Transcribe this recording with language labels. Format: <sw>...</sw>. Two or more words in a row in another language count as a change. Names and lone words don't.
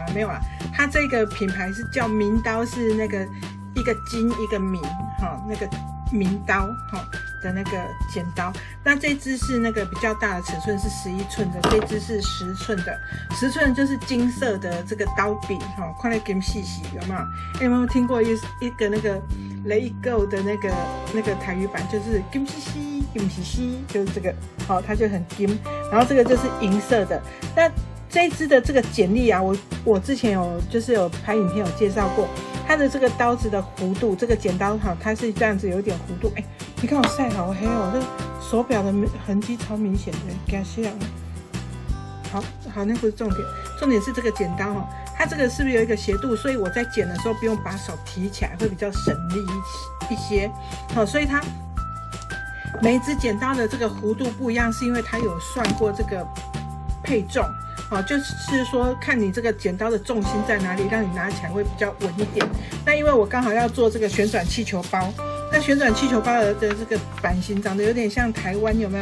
<zh>沒有啊，它這個品牌是叫名刀，是那個一個金一個名哈，那个名刀哈的那个剪刀。那這支是那個比較大的尺寸，是11寸的，這支是10寸的。10寸就是金色的這個刀柄哈，看來更細細，有沒有？有沒有聽過一個那個雷狗的那個台語版，就是金細細，金細細，就是這個，好，它就很金。然後這個就是銀色的。那這一支的這個剪力啊，我之前有拍影片有介紹過，它的這個刀子的弧度，這個剪刀哈，它是這樣子有點弧度。哎，你看我曬好黑哦，這手錶的痕跡超明顯的，給它洗了。好，那不是重點，重點是這個剪刀哈，它這個是不是有一個斜度？所以我在剪的時候不用把手提起來，會比較省力一些。好，所以它每一支剪刀的這個弧度不一樣，是因為它有算過這個配重。好，就是說看你這個剪刀的重心在哪裡，讓你拿起來會比較穩一點。那因為我剛好要做這個旋轉氣球包，那旋轉氣球包的這個版型長得有點像台灣，有沒有？</zh>